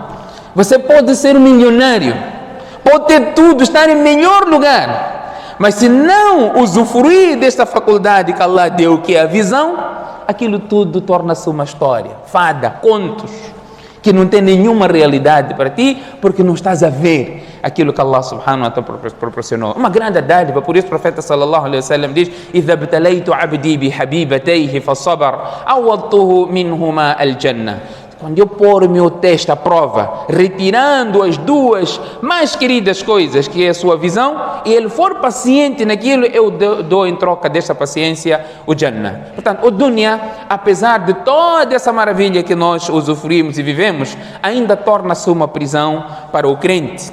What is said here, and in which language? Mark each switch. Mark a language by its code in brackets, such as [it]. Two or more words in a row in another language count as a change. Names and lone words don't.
[pt] Você pode ser um milionário, pode ter tudo, estar em melhor lugar, mas se não usufruir desta faculdade que Allah deu, que é a visão, aquilo tudo torna-se uma história, fada, contos, que não tem nenhuma realidade para ti, porque não estás a ver aquilo que Allah [ar] سبحانه وتعالى [pt] proporcionou. Uma grande dádiva. Por isso o profeta [ar] صلى الله عليه وسلم diz: "إذا ابتليت عبدي بحبيبتيه فصبر عوضته منهما الجنة." [pt] Quando eu pôr o meu teste à prova, retirando as duas mais queridas coisas, que é a sua visão, e ele for paciente naquilo, eu dou em troca desta paciência o Jannah. Portanto, o dunya, apesar de toda essa maravilha que nós usufruímos e vivemos, ainda torna-se uma prisão para o crente.